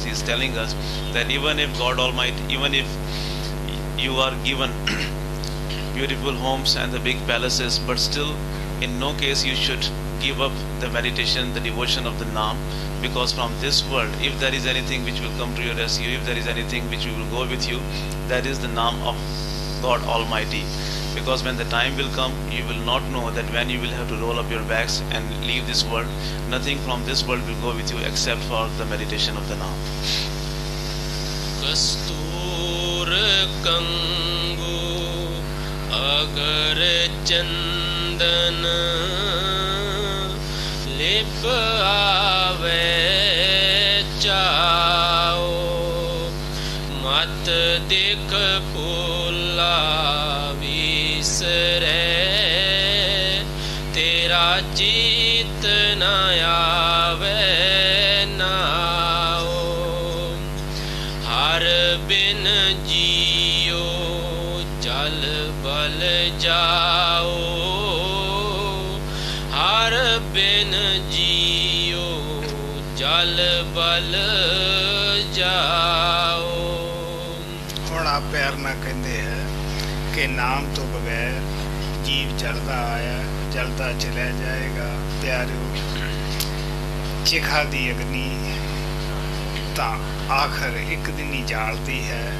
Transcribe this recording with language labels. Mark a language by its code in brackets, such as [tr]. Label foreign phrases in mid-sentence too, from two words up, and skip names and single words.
[en] He is telling us that even if God Almighty, even if you are given beautiful homes and the big palaces, but still in no case you should give up the meditation, the devotion of the Naam, because from this world, if there is anything which will come to your rescue, if there is anything which will go with you, that is the Naam of God Almighty. Because when the time will come, you will not know that when you will have to roll up your bags and leave this world, nothing from this world will go with you except for the meditation of the Naam. [pa] ਕਸਤੂਰ ਕੰਗੂ ਅਗਰ ਚੰਦਨ ਲਿਪ ਆਵੇ ਚਾਓ ਮਤ ਦੇਖ ਪੁਲਾ ਵਿਸਰੇ ਤੇਰਾ ਚਿਤ ਨਾ ਆਵੇ ਨਾਓ ਹਰਿ ਬਿਨ ਜੀਓ ਜਲ ਬਲ ਜਾਓ ਹਰਿ ਬਿਨ ਜੀਓ ਜਲ ਬਲ ਜਾਓ. ਹੁਣ ਆ ਪਿਆਰ ਨਾ ਕਹਿੰਦੇ ਹੈ ਕਿ ਨਾਮ ਤੋਂ ਬਗੈਰ ਜੀਵ ਜਲਦਾ ਆਇਆ ਜਲਦਾ ਚਲਾ ਜਾਏਗਾ। ਪਿਆਰਿਓ, ਚਿਖਾ ਦੀ ਅਗਨੀ ਤਾਂ ਆਖਰ ਇੱਕ ਦਿਨ ਹੀ ਜਾਲਦੀ ਹੈ।